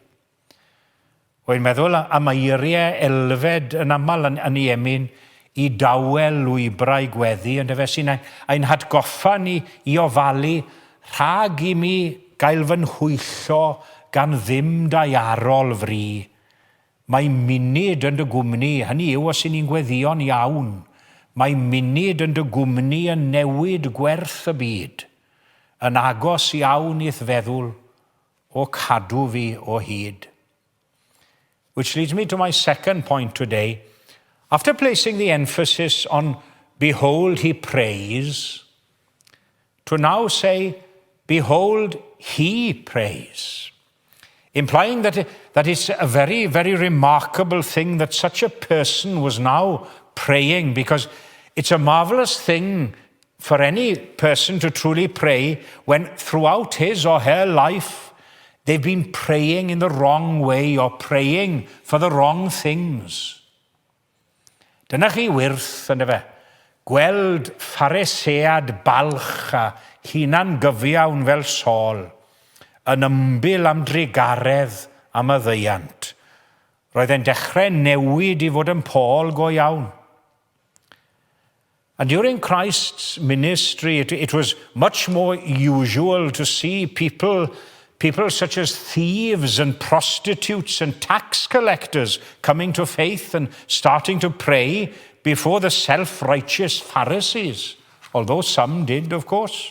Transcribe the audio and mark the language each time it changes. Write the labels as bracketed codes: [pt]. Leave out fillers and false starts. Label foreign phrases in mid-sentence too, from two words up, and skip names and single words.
[cy] Wy'n meddwl am eiriau elfed yn aml yn ei emyn I dawel lwybrau gweddi, ond efe sy'n ein hatgoffa ni I ofalu rhag I mi gael fy nhwyllo gan ddim daiarol fri. Mae munud yn dy gwmni, hynny yw os ni'n gweddio'n iawn, mae munud yn dy gwmni yn newid gwerth y byd, yn agos iawn i'th feddwl o cadw fi o hyd. [en] Which leads me to my second point today. After placing the emphasis on behold he prays, to now say behold he prays, implying that it's a very, very remarkable thing that such a person was now praying, because it's a marvelous thing for any person to truly pray when throughout his or her life they've been praying in the wrong way or praying for the wrong things. [cy] Dyna chi wyrth, ynddo fe, gweld pharesead balch a hunan gyfiawn fel Saul, yn ymbil am drigaredd am y ddeiant. Roedd e'n dechrau newid I fod yn Paul go iawn. [en] And during Christ's ministry, it was much more usual to see people such as thieves and prostitutes and tax collectors coming to faith and starting to pray before the self-righteous Pharisees, although some did, of course.